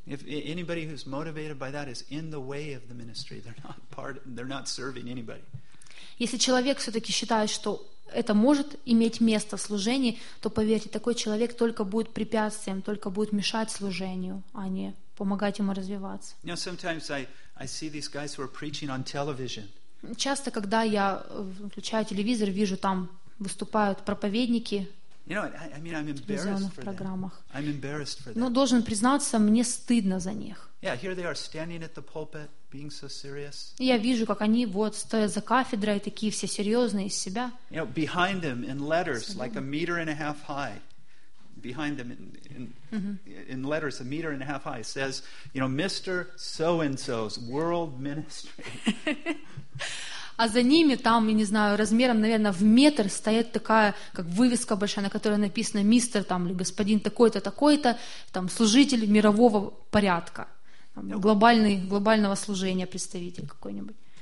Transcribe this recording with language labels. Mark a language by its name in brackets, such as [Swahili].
[English] If anybody who's motivated by that is in the way of the ministry, they're not serving anybody. [Russian] Если человек все-таки считает, что это может иметь место в служении, то поверьте, такой человек только будет препятствием, только будет мешать служению, а не помогать ему развиваться. [English] You know, sometimes I see these guys who are preaching on television. [Russian] Часто, когда я включаю телевизор, вижу там выступают проповедники. [English] You know, I mean, I'm embarrassed for them. I'm embarrassed for them. [Russian] Но должен признаться, мне стыдно за них. [English] Yeah, here they are standing at the pulpit, being so serious. [Russian] Я вижу, как они вот стоят за кафедрой, такие все серьезные из себя. [English] You know, behind them in letters like a meter and a half high, behind them in letters a meter and a half high, says, you know, Mr. So-and-so's world ministry. [Russian] А за ними там, я не знаю, размером, наверное, в метр стоит такая, как вывеска большая, на которой написано «Мистер» там, или «Господин такой-то, такой-то», там, служитель мирового порядка, там, глобального служения представитель какой-нибудь.